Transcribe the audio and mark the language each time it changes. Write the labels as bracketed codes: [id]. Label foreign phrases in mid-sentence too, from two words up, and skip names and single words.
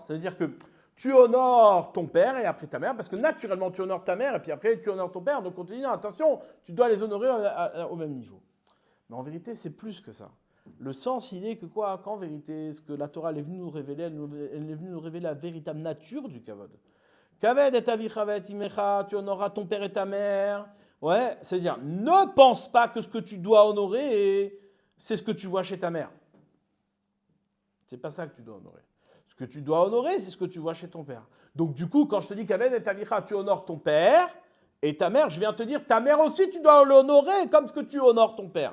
[fr] C'est-à-dire que tu honores ton père et après ta mère, parce que naturellement, tu honores ta mère et puis après, tu honores ton père. Donc on te dit, non, attention, tu dois les honorer au même niveau. Mais en vérité, c'est plus que ça. Le sens, il est que qu'en vérité, ce que la Torah elle est venue nous révéler, elle est venue nous révéler la véritable nature du kavod. [he] כבד את אביך ואת אמך, [fr] tu honoreras ton père et ta mère. Ouais, c'est-à-dire, ne pense pas que ce que tu dois honorer, c'est ce que tu vois chez ta mère. C'est pas ça que tu dois honorer. Ce que tu dois honorer, c'est ce que tu vois chez ton père. Donc du coup, quand je te dis [he] כבד את אביך, [fr] tu honores ton père et ta mère, je viens te dire, ta mère aussi, tu dois l'honorer comme ce que tu honores ton père.